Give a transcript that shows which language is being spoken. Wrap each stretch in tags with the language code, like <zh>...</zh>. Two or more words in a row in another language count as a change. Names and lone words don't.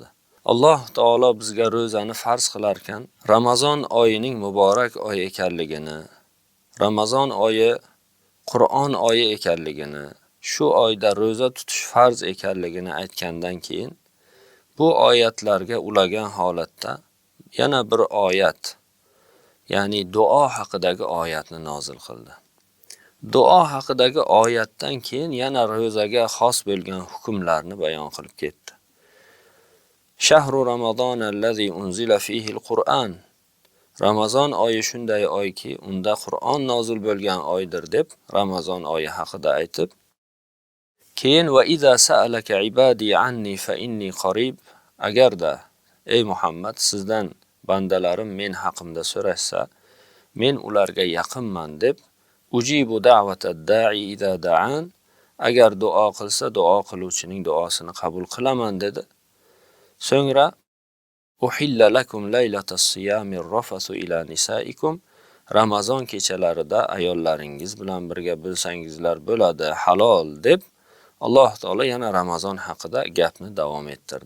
<uz>Alloh taolo bizga ro'zani farz qilar ekan, Ramazon oyining muborak oy ekanligini, Ramazon oyi Qur'on oyi ekanligini, shu oyda ro'za tutish farz ekanligini aytgandan keyin bu oyatlarga ulagan holatda yana bir oyat, ya'ni duo haqidagi oyatni nozil qildi. Duo haqidagi oyatdan keyin yana ro'zaga xos bo'lgan hukmlarni bayon qilib ketdi.</uz> <ar>شهر رمضان الذي أنزل فيه القرآن.</ar> <uz>Ramazon oyi shunday oyki, unda Qur'on nozil bo'lgan oydir deb Ramazon oyi haqida aytib, keyin</uz> <ar>وإذا سألك عبادي عني فإني قريب,</ar> <uz>agarda ey Muhammad sizdan bandalarim men haqimda so'rashsa, men ularga yaqinman deb,</uz> <ar>أجيب دعوة الداع إذا دعان,</ar> <uz>agar duo qilsa duo qiluvchining duosini qabul qilaman dedi. So'ngra</uz> <ar>أحل لكم ليلة الصيام الرفث إلى نسائكم,</ar> <uz>Ramazon kechalarida ayollaringiz bilan birga bo'lsangizlar bo'ladi, halol deb Alloh taolo yana Ramazon haqida gapni davom ettirdi.</uz>